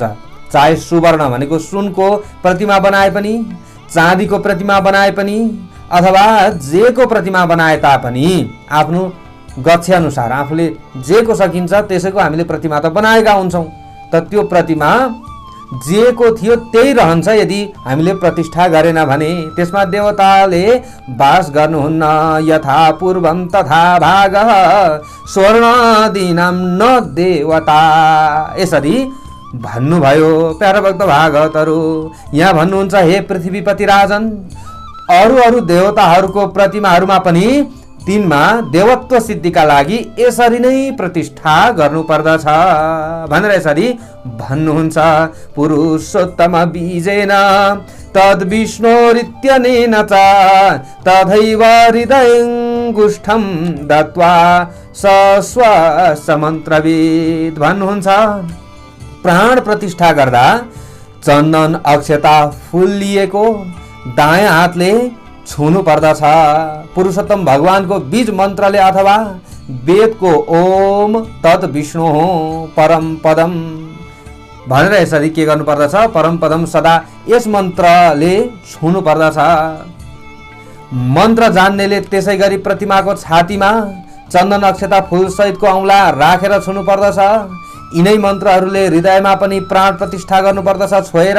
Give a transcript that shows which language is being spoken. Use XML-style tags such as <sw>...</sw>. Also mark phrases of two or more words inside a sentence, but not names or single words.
<ne>चाहे सुवर्ण भनेको सुनको प्रतिमा बनाए पनि, चाँदीको प्रतिमा बनाए पनि, अथवा जेको प्रतिमा बनाए तापनि आफ्नो गच्छे अनुसार आफूले जेको सकिन्छ त्यसैको हामीले प्रतिमा त बनाएका हुन्छौँ। त त्यो प्रतिमा जिएको थियो त्यही रहन्छ यदि हामीले प्रतिष्ठा गरेन भने। त्यसमा देवताले वास गर्नुहुन्न।</ne> <sa>यथा पूर्वम तथा भागः स्वर्णादीनां न देवता,</sa> <ne>यसरी भन्नुभयो प्यारा भक्त भागवतहरू। यहाँ भन्नुहुन्छ, हे पृथ्वीपति राजन, अरू देवताहरूको प्रतिमाहरूमा पनि तिनमा देवत्व सिद्धिका लागि यसरी नै प्रतिष्ठा गर्नुपर्दछ भनेर यसरी भन्नुहुन्छ।</ne> <sa>पुरुषोत्तम बीजेन तद् विष्णोरित्यनेन च तथैव हृदयङ्गुष्ठं दत्वा स्वस्वमन्त्रविद भन्नुहुन्छ।</sa> <ne>प्राण प्रतिष्ठा गर्दा चन्दन अक्षता फुलिएको दायाँ हातले छुनु पर्दछ। पुरुषोत्तम भगवानको बीज मन्त्रले अथवा वेदको</ne> <sa>ओम तत् विष्णु परम पदम</sa> <ne>भनेर यसरी के गर्नु पर्दछ,</ne> <sa>परम पदम</sa> <ne>सदा यस मन्त्रले छुनु पर्दछ। मन्त्र जान्नेले त्यसै गरी प्रतिमाको छातीमा चन्दन अक्षता फूल सहितको औँला राखेर छुनु पर्दछ। यिनै मन्त्रहरूले हृदयमा पनि प्राण प्रतिष्ठा गर्नु पर्दछ छोएर।</ne>